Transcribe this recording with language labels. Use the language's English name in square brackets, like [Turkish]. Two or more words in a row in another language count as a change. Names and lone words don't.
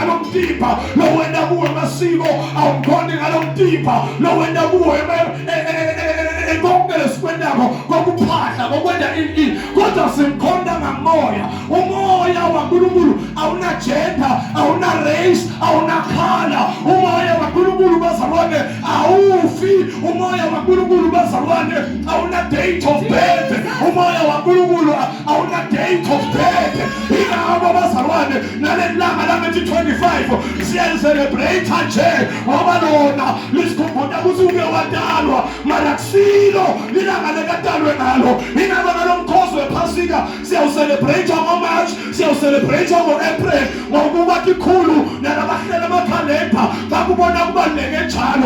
[Swati] mtimba lo wenda kuwo amasiko awumkhonde ngalo mtimba lo wenda kuwo konke lesikwendako kokuphahla kokwenda ini kodwa simkhonda ngamoya. Umoya waNkulunkulu awuna gender, awuna race, awuna color. Umoya waNkulunkulu bazalwane awufi. Umoya waNkulunkulu bazalwane awuna [English] date of birth. [Swati] Umoya waNkulunkulu awuna [English] date of birth. [Swati] Ingabo bazalwane nalelanga la 25 siyacelebrate nje ngoba lona lisikhumbula ukuthi uke wadalwa mara kusilo lilanga lekadalwe ngalo. Ingabo nalomkhosi wephasika siyawucelebrate ngo-March, siyawucelebrate ngo-April ngokuba kikhulu nalabahlela amakhalenda bakubona kubaluleke njalo.